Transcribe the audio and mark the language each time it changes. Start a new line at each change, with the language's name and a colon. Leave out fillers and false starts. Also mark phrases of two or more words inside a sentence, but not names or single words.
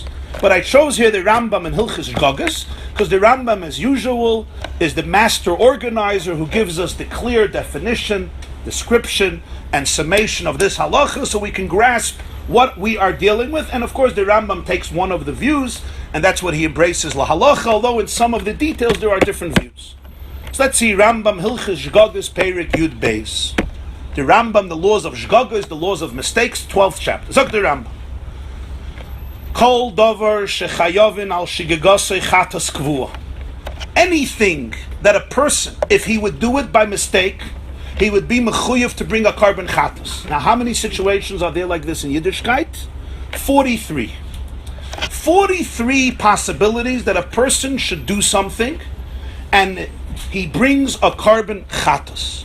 English: But I chose here the Rambam in Hilchos Shgagos, because the Rambam, as usual, is the master organizer who gives us the clear definition, description, and summation of this halacha, so we can grasp what we are dealing with. And of course the Rambam takes one of the views, and that's what he embraces
Hebrew: להלכה,
English: although in some of the details there are different views. So let's see Rambam Hilchos Shgagos
Hebrew: פרק יוד בית.
English: The Rambam, the laws of Shgagos, the laws of mistakes, 12th chapter.
Hebrew: Zok the Rambam. כל דבר שחייבין על שגגתו חטאת קבועה.
English: Anything that a person, if he would do it by mistake, he would be mechuyev to bring a carbon chatas. Now, how many situations are there like this in Yiddishkeit? 43. 43 possibilities that a person should do something, and he brings a carbon chatas.